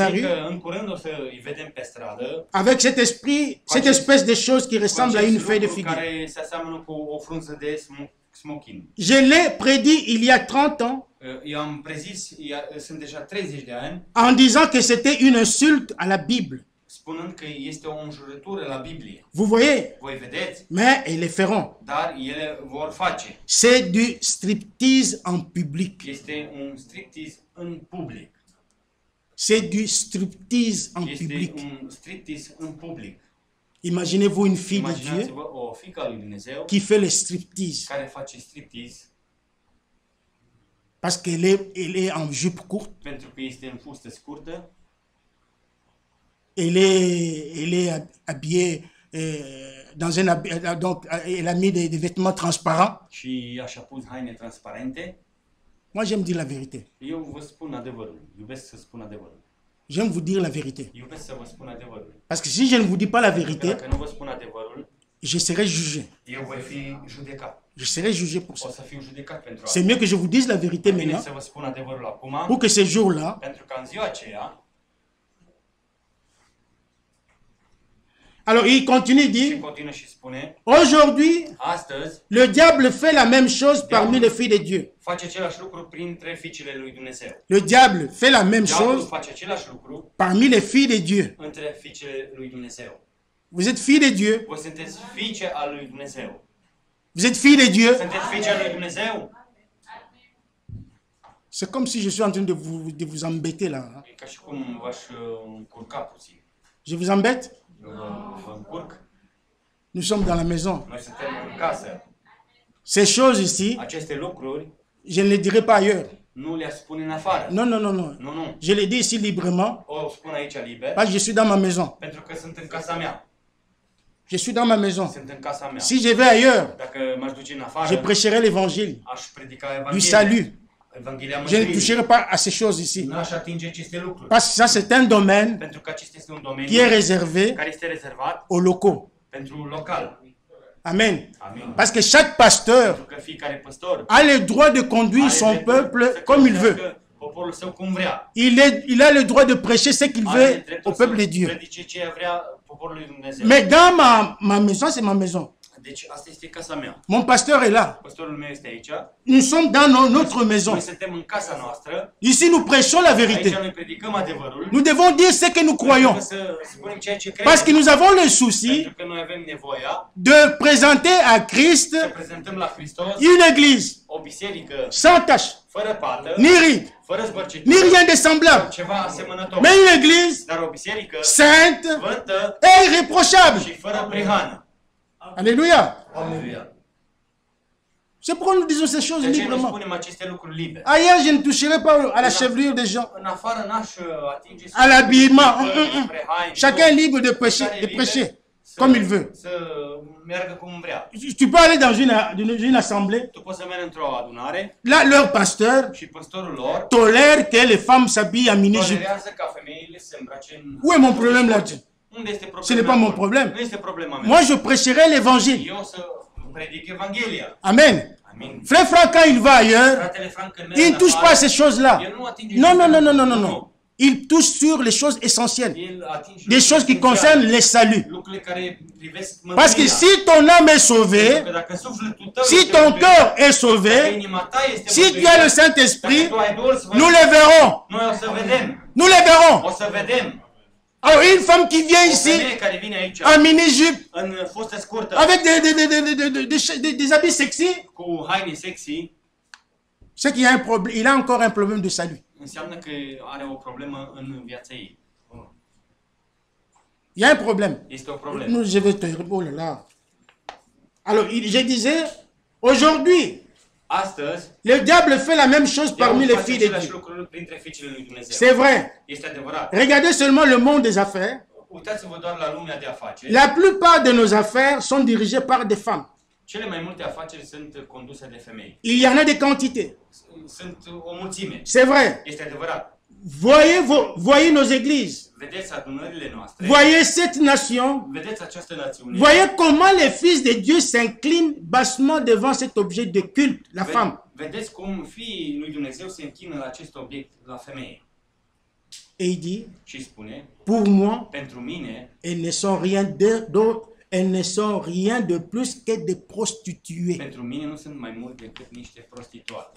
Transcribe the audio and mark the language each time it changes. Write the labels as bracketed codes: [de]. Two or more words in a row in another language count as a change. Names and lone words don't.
[ro] Prezint rue că în curând o să îi vedem pe stradă [fr] avec cet esprit, cette espèce de choses qui [ro] cu [fr] ressemble à une [ro] acest [fr] feuille de [ro] lucru [fr] figuier. [ro] care se aseamănă cu o frunză de smoking. [fr] Je l'ai prédit il y a 30 ans [ro] Eu am prezis, sunt deja 30 de ani, [fr] en disant que c'était une insulte à la Bible. [ro] spunând că este o înjurătură la Biblie. [fr] Vous voyez? [ro] Voi vedeți, [fr] Mais ils le feront. [ro] dar ele vor face. [fr] C'est du striptease en public. [ro] Este un striptease în public. [fr] C'est du striptease en [ro] Este [fr] public. [ro] un striptease în public. [fr] Imaginez-vous une fille de Dieu [ro] Imaginați-vă o fiică a lui Dumnezeu [fr] qui fait le striptease [ro] care face striptease [fr] parce elle est en jupe courte, [ro] pentru că este în fustă scurtă, [fr] elle est habillée dans un donc elle a mis des vêtements transparents. [ro] și așa pus haine transparente. [fr] Moi j'aime dire la vérité. [ro] Eu vă spun adevărul. Iubesc să spun adevărul. [fr] J'aime vous dire la vérité. [ro] Iubesc să vă spun adevărul. [fr] Parce que si je ne vous dis pas la [ro] Pentru că [fr] vérité, [ro] dacă nu vă spun adevărul, [fr] je serai jugé. [ro] eu voi fi judecat. [fr] Je serai jugé pour [ro] O [fr] ça. [ro] să fiu judecat pentru [fr] C'est [ro] asta. [fr] mieux que je vous dise la vérité [ro] Bine [fr] maintenant [ro] să vă spun adevărul acum, [fr] pour que ce jour-là, [ro] pentru că în ziua aceea, [fr] alors il continue, il [ro] și [fr] dit, [ro] continuă și spune, [fr] aujourd'hui, [ro] astăzi [fr] le diable fait la même chose parmi les filles de Dieu. [ro] face același lucru printre fiicele lui Dumnezeu. [fr] Le diable fait la même [ro] Diavolul [fr] chose [ro] face același lucru [fr] parmi les filles de Dieu. [ro] între fiicele lui Dumnezeu. [fr] Vous êtes filles de Dieu, [ro] Voi sunteți fiice al lui Dumnezeu. [fr] vous êtes filles de Dieu. [ro] Sunteți fiice al lui Dumnezeu? [fr] C'est comme si je suis en train de vous embêter là. Hein. [ro] E ca și cum v-aș încurca puțin. [fr] Je vous embête? [ro] Eu vă încurc. [fr] Nous sommes dans la maison. [ro] Noi suntem în casă. [fr] Ces choses ici, [ro] Aceste lucruri [fr] je ne les dirai pas ailleurs. [ro] nu le-aș spune în afară. [fr] Non, non, non, non. [ro] Nu, nu. [fr] Je les dis ici librement [ro] O spun aici liber, [fr] parce que je suis dans ma maison. [ro] pentru că sunt în casa mea. [fr] Je suis dans ma maison. [ro] Sunt în casa mea. [fr] Si je vais ailleurs, [ro] Dacă m-aș duce în [fr] je [ro] afară, [fr] prêcherai l'évangile, [ro] aș predica [fr] du [ro] Evanghelia. [fr] salut. [ro] Evanghelia [fr] Je ne [ro] mântuirii. [fr] toucherai pas à ces choses ici. [ro] Nu aș atinge aceste lucruri. [fr] Parce que ça, c'est un domaine [ro] Pentru că acesta este un [fr] qui est [ro] domeniu [fr] réservé [ro] care este rezervat [fr] aux locaux. [ro] pentru local. [fr] Amen. [ro] Amin. [fr] Parce que chaque pasteur [ro] Pentru că fiecare păstor [fr] a le droit de conduire [ro] are [fr] son [ro] dreptul [fr] peuple [ro] să [fr] comme il [ro] conducească [fr] veut. [ro] poporul său cum vrea. [fr] Il a le droit de prêcher ce qu'il [ro] Are [fr] veut [ro] dreptul [fr] au peuple de [ro] să [fr] Dieu. [ro] predice ce vrea poporului Dumnezeu. [fr] Mais dans ma maison, c'est ma maison. [ro] Deci asta este casa mea. [fr] Mon pasteur est là. [ro] Păstorul meu este aici. [fr] Nous sommes dans notre maison. [ro] Noi suntem în casa noastră. [fr] Ici, nous prêchons la [ro] Aici [fr] vérité. [ro] noi predicăm adevărul. [fr] Nous devons dire ce que nous croyons. [ro] Trebuie să spunem ceea ce [fr] Parce que [ro] credem. [fr] nous avons le souci [ro] Pentru că noi avem nevoia [fr] de présenter à Christ [ro] să prezentăm la Hristos [fr] une église [ro] o biserică [fr] sans tache, [ro] fără pată, [fr] ni ride, [ro] fără [fr] ni [ro] zbărcitură, [fr] rien de semblable, [ro] ceva asemănător. [fr] mais une église [ro] Dar o biserică [fr] sainte [ro] sfântă [fr] et irréprochable. [ro] și fără prihană. [fr] Alléluia. [ro] Aleluia. [fr] C'est pourquoi nous disons ces choses [ro] De ce nu [fr] librement. [ro] spunem aceste lucruri liber? [fr] Ailleurs, je ne toucherai pas à la chevelure des gens, [ro] În afară n-aș atinge [fr] à l'habillement. [ro] spre haine. [fr] Chacun est libre de prêcher comme il veut. [ro] Să meargă cum vrea. [fr] Tu peux aller dans une assemblée. [ro] Tu poți să mergi într-o adunare [fr] Là, leur pasteur [ro] și păstorul lor [fr] tolère que les femmes s'habillent en mini-jupe. [ro] tolerează ca femeile să îmbrace în... [fr] Où est mon problème là-dessus? [ro] Unde este [fr] Ce [ro] problema? [fr] n'est pas mon [ro] acolo? [fr] problème. [ro] Nu este problema mea. [fr] Moi, je prêcherai l'évangile. [ro] Eu să predic Evanghelia. [fr] Amen. [ro] Amin. [fr] Frère Franck, quand il va ailleurs, [ro] Fratele Frank când merge [fr] il [ro] în [fr] ne touche [ro] afară, [fr] pas à ces choses-là. [ro] el nu atinge [fr] Non, non, [ro] lucrurile [fr] non, non, non, non, [ro] astea. [fr] non. Il touche sur les choses essentielles. [ro] El atinge [fr] Des choses qui [ro] lucrurile [fr] concernent les saluts. [ro] lucrurile care privesc [fr] Parce que [ro] mântuirea. [fr] si ton âme est [ro] Pentru [fr] sauvée, [ro] că dacă sufletul tău [fr] si [ro] este [fr] ton [ro] mântuit, [fr] cœur est [ro] dacă [fr] sauvé, [ro] inima ta este [fr] si tu [ro] mântuită, [fr] as le Saint-Esprit, [ro] dacă tu ai Duhul Sfânt, [fr] nous les verrons. [ro] noi o să vedem. [fr] Nous les verrons. [ro] O să vedem. [fr] Alors, une femme qui vient [ro] O [fr] ici [ro] femeie care vine aici [fr] en mini-jupe, [ro] în fustă scurtă, [fr] avec des habits sexy, [ro] cu haine sexy, [fr] c'est qu'il y a un problème. Il a encore un problème de salut. [ro] înseamnă că are o problemă în viața ei. [fr] Il y a un problème. [ro] Este o problemă. [fr] Nous, je vais te... Oh là là. Alors, je disais, aujourd'hui, [ro] Astăzi, [fr] Le diable fait la même chose parmi les [ro] face [fr] filles de [ro] aceleași [fr] Dieu. [ro] lucruri printre fiicele lui Dumnezeu. [fr] C'est vrai. [ro] Este adevărat. [fr] Regardez seulement le monde des affaires. [ro] Uitați-vă doar la lumea de afaceri. [fr] La plupart de nos affaires sont dirigées par des femmes. [ro] Cele mai multe afaceri sunt conduse de femei. [fr] Il y en a des quantités. [ro] Sunt o mulțime. [fr] C'est vrai. [ro] Este adevărat. [fr] Voyez nos églises. [ro] Vedeți adunările noastre. [fr] Voyez cette nation. [ro] Vedeți această națiune. [fr] Voyez comment les fils de Dieu s'inclinent bassement devant cet objet de culte, la femme. [ro] Vedeți cum fiii lui Dumnezeu se închină la acest obiect, la femeie. [fr] Et il dit, [ro] Și spune, [fr] pour moi, [ro] pentru mine, [fr] elles ne sont rien d'autre, elles ne sont rien de plus que des prostituées. [ro] pentru mine nu sunt mai mult decât niște prostituate.